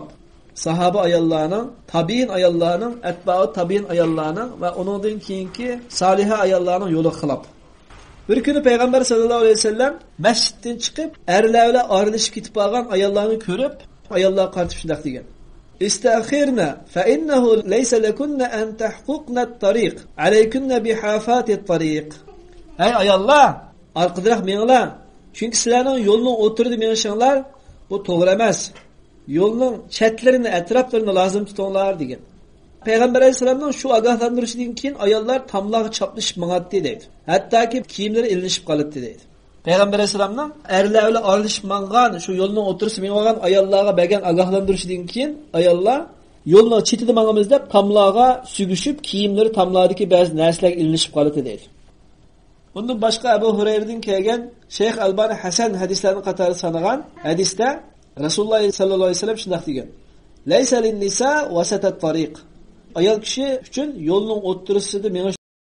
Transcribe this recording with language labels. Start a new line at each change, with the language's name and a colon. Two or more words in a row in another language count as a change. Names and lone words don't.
Uzbek: Sahaba ayollarning, tabiin ayollarning, atba'u tabiin ayollarning va uningdan keyingi soliha ayollarning yo'li xilof. Bir kuni payg'ambar
Arabic: صلى الله عليه وسلم
Uzbek: masjiddan chiqib, erlar bilan aralashib ketib qolgan ayollarni ko'rib, ayollar qartib shunday degan:
Arabic: "استأخرن فإنه ليس لكن أن تحققن الطريق, عليكن بحافات الطريق."
Uzbek: Ey ayollar, arqadiraq menglar. Chunki sizlarning yo'lning o'tirida menishinglar bu to'g'ri emas. Yo'lning chatlarini, atroflarini lozim tutinglar degan. Payg'ambar alayhisolamning shu ogohlantirishidan keyin ayollar tamlog'i chaplashib mang'atdi deydi. Hattoki kiyimlari ilinishib qolibdi deydi. Payg'ambar alayhisolamning erlar bilan aralashib mang'an, shu yo'lning o'tirisi meng'olgan ayollarga bergan ogohlantirishidan keyin ayollar yo'lning chetida mang'amiz deb tamlog'iga sugishib, kiyimlari tamlog'idagi ba'zi narsalarga ilinishib qolibdi deydi. Bundan boshqa Abu Hurayradan kelgan Sheyx Albani Hasan hadislarning qatori sanagan hadisda Rasululloh
Arabic: صلى الله عليه وسلم
Uzbek: shunday degan:
Arabic: "ليس للنساء وسط الطريق."
Uzbek: Ayol kishi uchun yo'lning o'ttirisida menish